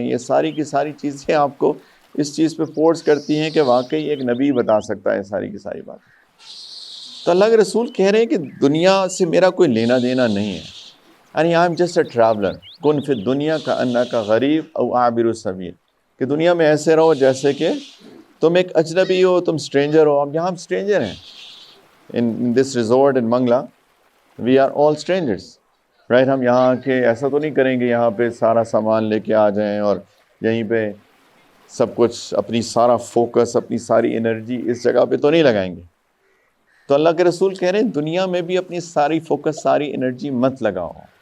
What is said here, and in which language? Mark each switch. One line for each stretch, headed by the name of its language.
Urdu: یہ ساری کی ساری چیزیں آپ کو اس چیز پہ فورس کرتی ہیں کہ واقعی ایک نبی بتا سکتا ہے ساری کی ساری بات. تو اللہ کے رسول کہہ رہے ہیں کہ دنیا سے میرا کوئی لینا دینا نہیں ہے. یعنی
English: I am just a traveller,
Arabic: کن فی الدنیا کا انا کا غریب او عابر السبیل,
Urdu: کہ دنیا میں ایسے رہو جیسے کہ تم ایک اجنبی ہو, تم اسٹرینجر ہو. اب یہاں ہم اسٹرینجر ہیں.
English: in this resort in Mangla, we are all strangers, right?
Urdu: ہم یہاں کے ایسا تو نہیں کریں گے یہاں پہ سارا سامان لے کے آ جائیں اور یہیں پہ سب کچھ اپنی سارا فوکس, اپنی ساری انرجی اس جگہ پہ تو نہیں لگائیں گے. تو اللہ کے رسول کہہ رہے ہیں دنیا میں بھی اپنی ساری فوکس, ساری انرجی مت لگاؤ.